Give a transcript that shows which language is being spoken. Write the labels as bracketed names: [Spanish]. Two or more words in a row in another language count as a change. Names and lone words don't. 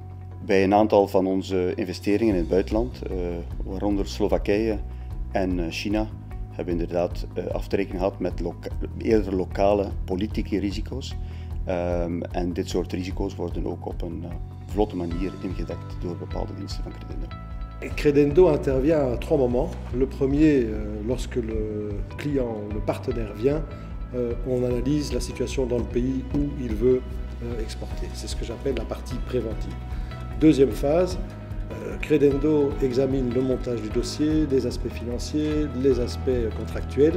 [Dutch] Bij een aantal van onze investeringen in het buitenland, waaronder Slowakije en China, hebben we inderdaad af te rekenen gehad met eerder lokale politieke risico's. En dit soort risico's worden ook op een vlotte manier ingedekt door bepaalde diensten van Credendo. [French] Credendo intervient à 3 moments. Le premier, lorsque le client, le partenaire vient, on analyse la situation dans le pays où il veut exporter. C'est ce que j'appelle la partie préventive. Deuxième phase, Credendo examine le montage du dossier, les aspects financiers, les aspects contractuels.